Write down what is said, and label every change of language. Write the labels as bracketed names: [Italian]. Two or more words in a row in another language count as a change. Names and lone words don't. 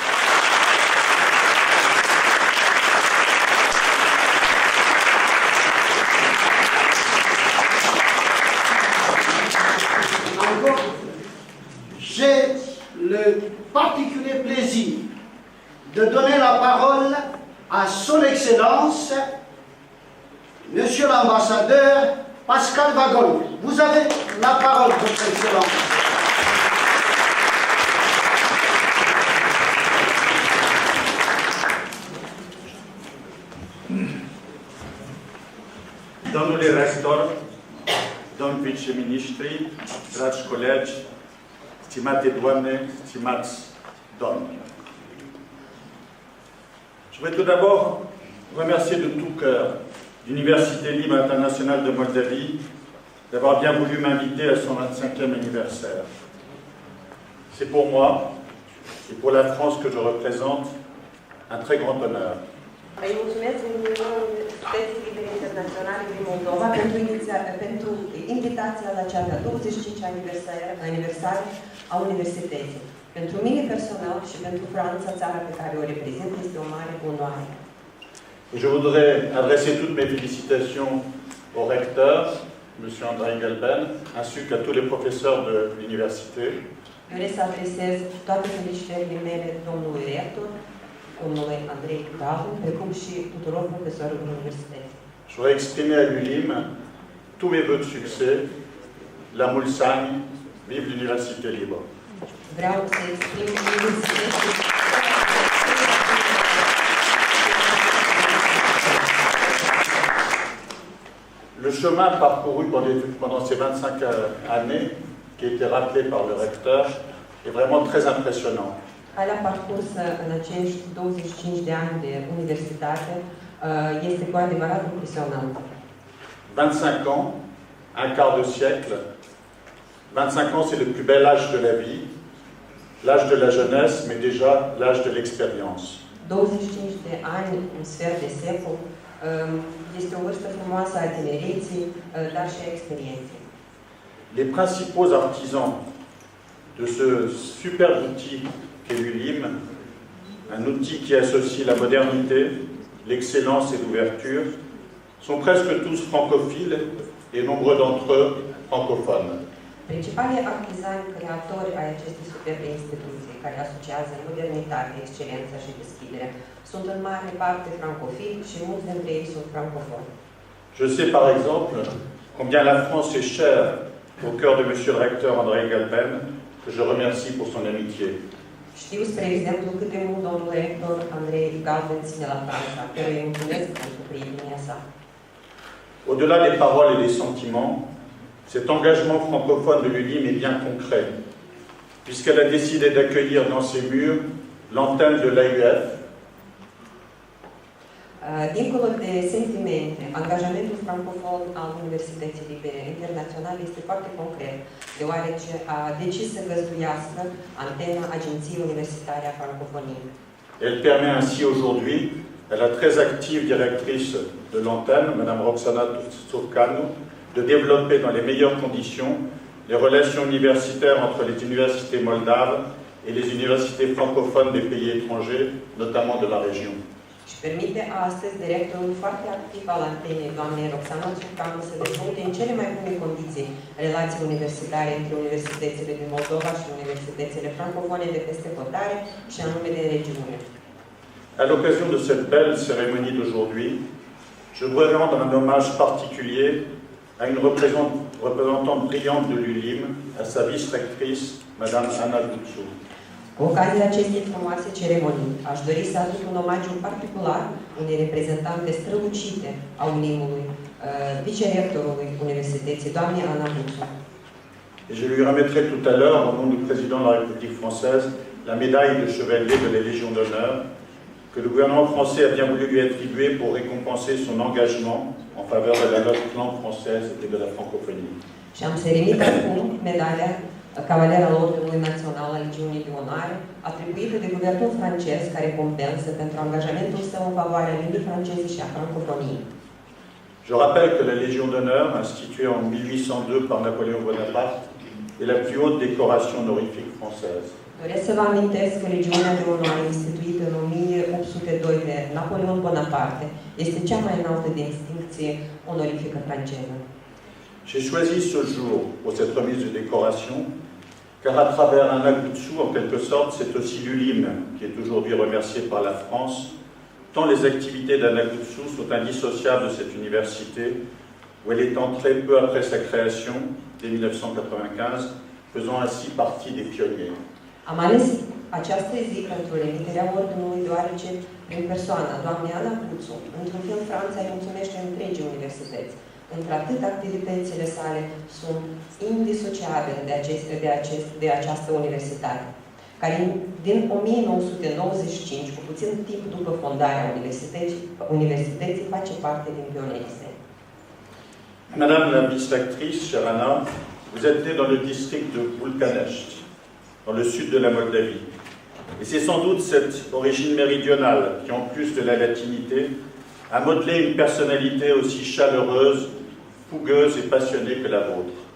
[French] J'ai le particulier plaisir de donner la parole à son Excellence, Monsieur l'ambassadeur Pascal Wagon. Vous avez la parole, Votre Excellence. [Romanian] Domnule rector, domn viceministri, dragi colegi, stimate doamne, stimați domni. [French] Je voudrais tout d'abord remercier de tout cœur l'Université Libre Internationale de Moldavie d'avoir bien voulu m'inviter à son 25e anniversaire. C'est pour moi et pour la France que je représente un très grand honneur. [Romanian] Îi mulțumesc din Universității Libere Internaționale din Moldova pentru invitația la cea de-a 25 aniversare a Universității. Pentru mine personal și pentru Franța, țara pe care o reprezint, este o mare onoare. [French] Je voudrais adresser toutes mes félicitations au recteur, M. André Galben, ainsi qu'à tous les professeurs de l'université. [Romanian] Doresc să adresez toate felicitările mele domnului rector, domnului Andrei Galben, precum și tuturor profesorilor universității. [French] Je voudrais exprimer à l'ULIM tous mes vœux de succès, la Mulsanne, vive l'Université Libre. [Romanian] Vreau să exprim universității. [French] Le chemin parcouru pendant ces 25 années, qui a été rappelé par le recteur, est vraiment très impressionnant. [Romanian] Calea parcursă în acești 25 de ani de universitate este cu adevărat impresionantă. [French] 25 ans, un quart de siècle. 25 ans, c'est le plus bel âge de la vie, l'âge de la jeunesse, mais déjà l'âge de l'expérience. [Romanian] 25 de ani, un sfert de secol, este o vârstă frumoasă a tinereții, dar și a experienței. [French] Les principaux artisans de ce superbe outil qu'est l'ULIM, un outil qui associe la modernité, l'excellence et l'ouverture, sont presque tous francophiles et nombreux d'entre eux francophones. [Romanian] Principalii artizani creatori ai acestei superbe instituții, care asociază modernitate, excelența și deschidere, sunt în mare parte francofili și mulți dintre ei sunt francofoni. [French] Je sais par exemple combien la France est chère au cœur de Monsieur le recteur André Galben, que je remercie pour son amitié. [Romanian] Știu, spre exemplu, cât de mult domnul rector Andrei Galben ține la Franța, căruia îi mulțumesc pentru prietenia sa. [French] Au-delà des paroles et des sentiments, cet engagement francophone de l'ULIM est bien concret, puisqu'elle a décidé d'accueillir dans ses murs l'antenne de l'AUF. [Romanian] Dincolo de sentimente, angajamentul francofon al Universității Libere Internaționale este foarte concret, deoarece a decis să găzduiască antena Agenției Universitare a Francofoniei. [French] Elle permet ainsi aujourd'hui à la très active directrice de l'antenne, Mme Roxana Turcanu, de développer dans les meilleures conditions les relations universitaires entre les universités moldaves et les universités francophones des pays étrangers, notamment de la région. [Romanian] Și permite astăzi directorul foarte activ al antenei, doamnei Roxana Turcanu, să dezvolte în cele mai bune condiții relații universitare între universitățile din Moldova și universitățile francofone de peste hotare și anume de regiune. [French] À l'occasion de cette belle cérémonie d'aujourd'hui, je voudrais rendre un hommage particulier à une représentante brillante de l'ULIM, à sa vice-rectrice, Mme Ana Guțu. [Romanian] Cu ocazia acestei frumoase ceremonii, aș dori să aduc un omagiu particular unei reprezentante strălucite a ULIM-ului, vicerectorului Universității, doamnei Ana Guțu. [French] Et je lui remettrai tout à l'heure, au nom du président de la République française, la médaille de chevalier de la Légion d'honneur que le gouvernement français a bien voulu lui attribuer pour récompenser son engagement en faveur de la langue française et de la francophonie. [Romanian] Și am să remit acum medalia Cavaler al Ordinului Național al Legiunii de Onoare, atribuită de guvernul francez ca recompensă pentru angajamentul său în favoarea limbii franceze și a francofoniei. [French] Je rappelle que la Légion d'honneur, instituée en 1802 par Napoléon Bonaparte, est la plus haute décoration honorifique française. [Romanian] Doresc să vă amintesc că Legiunea de Onoare, instituită în 1802 de Napoleon Bonaparte, este cea mai înaltă distincție onorifică franceză. [French] J'ai choisi ce jour pour cette remise de décoration, car à travers Ana Guțu, en quelque sorte, c'est aussi l'ULIM qui est aujourd'hui remercié par la France, tant les activités d'Ana Guțu sont indissociables de cette université, où elle est entrée peu après sa création, dès 1995, faisant ainsi partie des pionniers. [Romanian] Am ales această zi pentru remiterea ordinului, deoarece, prin persoana doamnei Ana Guțu, într-un fel Franța îi mulțumește întregii universități. Într-atât activitățile sale sunt indisociabile de această universitate, care din 1995, cu puțin timp după fondarea universității, face parte din pionierii săi. [French] Madame la vice-actrice, chère Anna, vous êtes née dans le district de Bulganești, dans le sud de la Moldavie. Et c'est sans doute cette origine méridionale qui, en plus de la latinité, a modelé une personnalité aussi chaleureuse, fougueuse et passionnée que la vôtre.